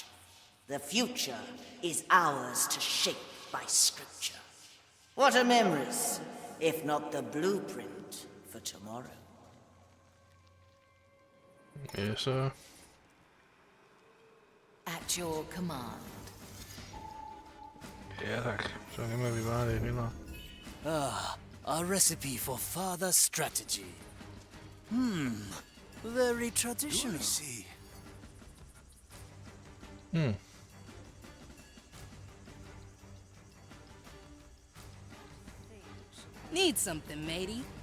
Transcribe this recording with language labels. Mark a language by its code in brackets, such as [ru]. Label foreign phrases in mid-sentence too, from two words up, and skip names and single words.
[en] The future is ours to shape by scripture. What are memories, if not the blueprint for tomorrow? Yes, sir. At your command. [da] Ja, tak. Så gemmer vi bare det videre. [en] A recipe for further strategy. Very traditional. See. Need something, matey?